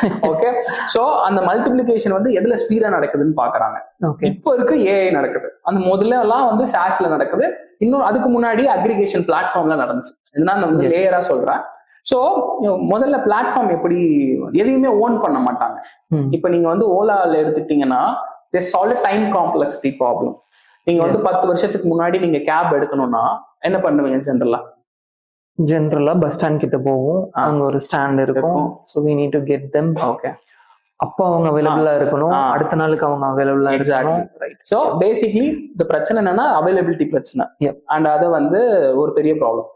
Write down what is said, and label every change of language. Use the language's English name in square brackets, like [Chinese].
[Tamil] Okay, so அந்த multiplication வந்து எதுல ஸ்பீடா நடக்குதுன்னு பாக்குறாங்க. இப்போ இருக்கு ஏஐ நடக்குது. அந்த முதல்ல எல்லாம் வந்து சாஸ்ல நடக்குது. இன்னும் அதுக்கு முன்னாடி அக்ரிகேஷன் பிளாட்ஃபார்ம்ல நடந்துச்சு. இதெல்லாம் நான் வந்து லேயரா சொல்றேன். சோ முதல்ல பிளாட்ஃபார்ம் எப்படி எதையுமே ஓன் பண்ண மாட்டாங்க. இப்ப நீங்க வந்து ஓலால எடுத்துட்டீங்கன்னா [English] they solve a time complexity problem. [Tamil] நீங்க வந்து 10 வருஷத்துக்கு முன்னாடி நீங்க கேப் எடுக்கணும்னா என்ன பண்ணுவீங்க? [English] ஜெனரலா [Tamil] பஸ் ஸ்டாண்ட் கிட்ட போவோம், அங்க ஒரு ஸ்டாண்ட் இருக்கும். [English] So we need to get them. Okay, [Tamil] அப்போ அவங்க அவைலபிளா இருக்கணும், அடுத்த நாளுக்கு அவங்க அவைலபிளா இருக்கணும். சோ பேசிக்லி இந்த பிரச்சனை என்னன்னா அவைலபிலிட்டி பிரச்சனை. அண்ட் அது வந்து ஒரு பெரிய ப்ராப்ளம்.